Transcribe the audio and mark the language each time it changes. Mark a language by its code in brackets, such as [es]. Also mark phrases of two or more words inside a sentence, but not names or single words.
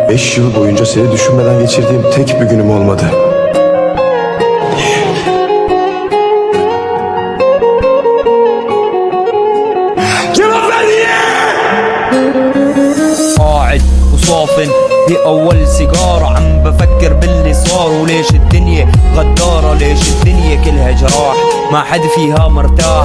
[tr] 15 yıl boyunca seni düşünmeden geçirdiğim tek bir günüm olmadı. [ar] قاعد وصافن في اول سيجارة عم بفكر باللي صار وليش الدنيا غدارة، ليش الدنيا كلها جراح ما حد فيها مرتاح.